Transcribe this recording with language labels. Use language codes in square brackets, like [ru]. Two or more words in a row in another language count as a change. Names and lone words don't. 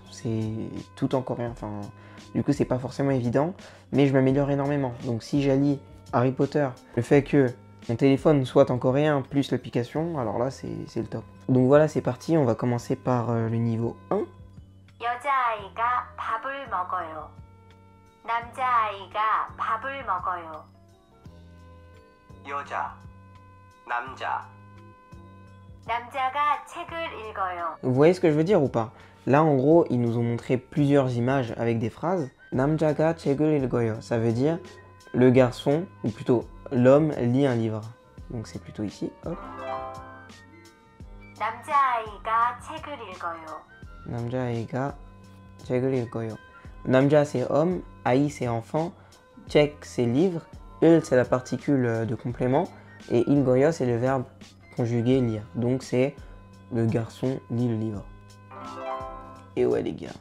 [fr] C'est tout en coréen. Enfin, du coup, c'est pas forcément évident. Mais je m'améliore énormément. Donc si j'allie Harry Potter, le fait que mon téléphone soit en coréen plus l'application, alors là c'est le top. Donc voilà, c'est parti, on va commencer par le niveau 1. [ko] 여자아이가 밥을 먹어요. 남자아이가 밥을 먹어요. 여자, 남자, 남자가 책을 읽어요. [fr] Vous voyez ce que je veux dire ou pas? Là, en gros, ils nous ont montré plusieurs images avec des phrases. [ko] 남자가 책을 읽어요, [fr] ça veut dire le garçon, ou plutôt l'homme lit un livre. Donc c'est plutôt ici, hop. [ko] 남자아이가 책을 읽어요. 남자아이가 책을 읽어요. [fr] Namja c'est homme, ai c'est enfant, chek c'est livre, il c'est la particule de complément, et [ko] 읽어요 [fr] c'est le verbe conjugué lire. Donc c'est le garçon lit le livre. Et ouais les gars.